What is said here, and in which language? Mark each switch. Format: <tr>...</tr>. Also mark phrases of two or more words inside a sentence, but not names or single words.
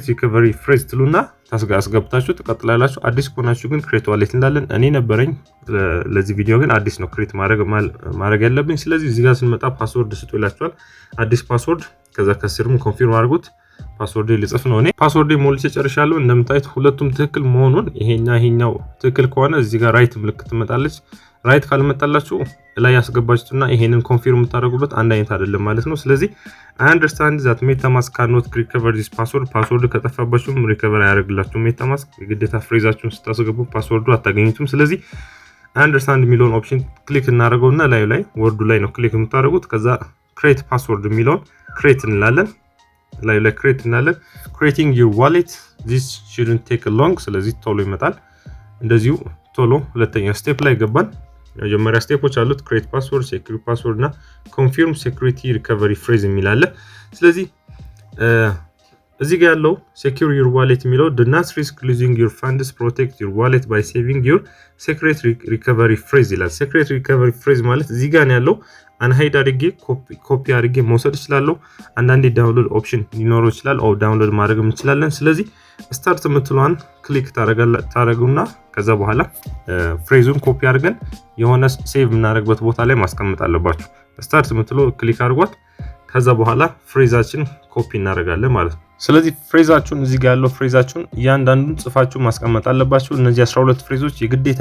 <en>recovery phrase</en> <am>ትሉና ታስገብታችሁ ተቀጥላላችሁ አዲስ ከሆናችሁ ግን</am> <en>create wallet</en> <am>እንዳለን እኔ ነበረኝ ለዚህ ቪዲዮ ግን አዲስ ነው ክሬት ማድረግ ያለብኝ ስለዚህ እዚህ ጋር ስንመጣ ፓስወርድ ስጡ ይላችኋል አዲስ ፓስወርድ ከዛ ከስርም ኮንፊርም አድርጉት ፓስወርድ ልጽፍ ነው እኔ ፓስወርድ ሞልቼ ጨርሻለሁ እንደምታዩት ሁለቱም ትክክል መሆኑን ይሄኛው ትክክል ከሆነ እዚህ ጋር ራይት ምልክት ትመጣለች ራይት ካልመጣላችሁ ላይ ያስገባችሁና ይሄንን ኮንፊርም ታደርጉበት አንድ አይነት አይደለም ማለት ነው ስለዚህ</am> <en>I understand that MetaMask cannot recover this password</en> <am>ከጠፋባችሁም ሪከቨር ያደርግላችሁ MetaMask የግዴታ ፍሬዛችሁን ስታስገቡ ፓስወርዱ አታገኙትም ስለዚህ</am> <en>I understand</en> <am>የሚለውን ኦፕሽን ክሊክ እናደርገውና ላይ ወርዱ ላይ ነው ክሊክ የምታደርጉት ከዛ</am> <en>create password</en> <am>የሚለውን create እንላለን ላይ create እንላለን</am> <en>creating your wallet this shouldn't take long</en> <am>ስለዚህ ቶሎ ይመጣል እንደዚሁ ቶሎ ሁለተኛ ስቴፕ ላይ ገባን የመጀመሪያ ስቴፖች አሉት</am> <en>create password secure password እና confirm security recovery phrase</en> <am>የሚላለ ስለዚህ እዚህ ጋር ያለው</am> <en>secure your wallet</en> <am>የሚለው</am> <en>do not risk losing your funds protect your wallet by saving your secret recovery phrase</en> <am>ይላል</am> <en>secret recovery phrase</en> <am>ማለት እዚህ ጋር ያለው አንሃይድ አድርጌ ኮፒ አድርጌ መውሰድ ይችላል አንዳንዴ</am> <en>download option</en> <am>ሊኖረው ይችላል ኦ ዳውንሎድ ማድረግ እንችላለን ስለዚህ ስታርት የምትለዋን ክሊክ ታረጉና ከዛ በኋላ ፍሬዙን ኮፒ አድርገን የሆነ ሴቭ የምናደርግበት ቦታ ላይ ማስቀመጥ አለባችሁ ስታርት የምትለው ክሊክ አድርጓት ከዛ በኋላ ፍሬዛችን ኮፒ እናደርጋለን ማለት ነው ስለዚህ ፍሬዛችሁን እዚህ ጋር ያለው ፍሬዛችሁን እያንዳንዱን ጽፋችሁ ማስቀመጥ አለባችሁ እነዚህ 12 ፍሬዞች የግዴታ</am>